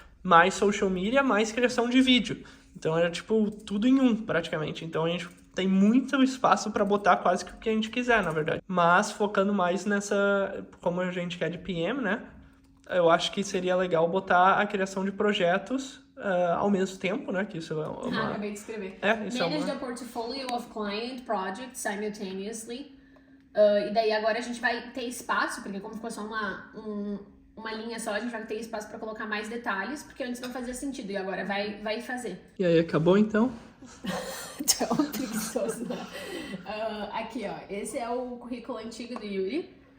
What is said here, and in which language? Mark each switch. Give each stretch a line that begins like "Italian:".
Portuguese: Mais social media, mais criação de vídeo. Então era tipo tudo em um, praticamente. Então a gente tem muito espaço para botar quase que o que a gente quiser, na verdade. Mas focando mais nessa, como a gente quer de PM, né? Eu acho que seria legal botar a criação de projetos ao mesmo tempo, né? Que isso é uma... acabei de escrever. Isso
English: Manage the portfolio of client projects simultaneously.
Portuguese: E daí agora a gente vai ter espaço, porque como ficou só uma linha só, a gente vai ter espaço para colocar mais detalhes, porque antes não fazia sentido e agora vai fazer. E aí, acabou então? Tão preguiçoso, né? Aqui, ó. Esse é o currículo antigo do Yuri.